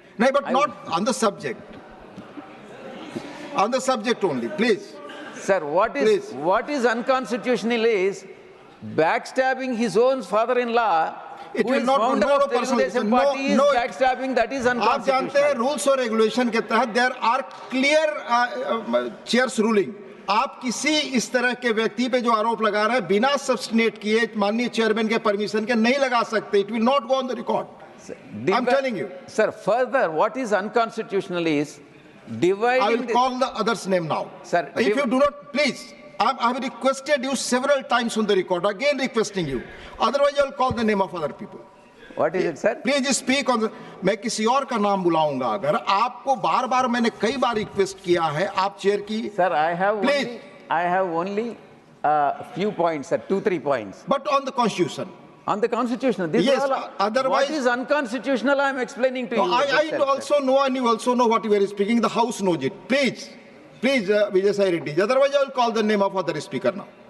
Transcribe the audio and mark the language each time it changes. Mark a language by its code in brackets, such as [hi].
[en] No, but not on the subject. On the subject only, please. Sir, what is unconstitutional is backstabbing his own father-in-law. It will not go no personal. Party is backstabbing. That is unconstitutional. [hi] आप जानते हैं [en] rules [hi] और [en] regulation [hi] के तहत [en] there are clear chairs ruling. [hi] आप किसी इस तरह के व्यक्ति पे जो आरोप लगा रहे हैं बिना सब्स्टिनेट किए माननीय चेयरमैन के परमिशन के नहीं लगा सकते. [en] It will not go on the record. I'm telling you. Sir, further, what is unconstitutional is dividing. I will call the other's name now. Sir, if you do not, please. I have requested you several times on the record. Again requesting you. Otherwise, I will call the name of other people. What is it, sir? Please speak on the. [hi] मैं किसी और का नाम बुलाऊंगा अगर आपको बार-बार मैंने कई बार रिक्वेस्ट किया है आप चेयर की. [en] Sir, I have only few points, sir, 2-3 points. But on the constitution. On the constitution. This yes. Otherwise, what is unconstitutional? I am explaining to you. I also know, and you also know what you are speaking. The House knows it. Please, Vijay Sai Reddy. Otherwise, I will call the name of other speaker now.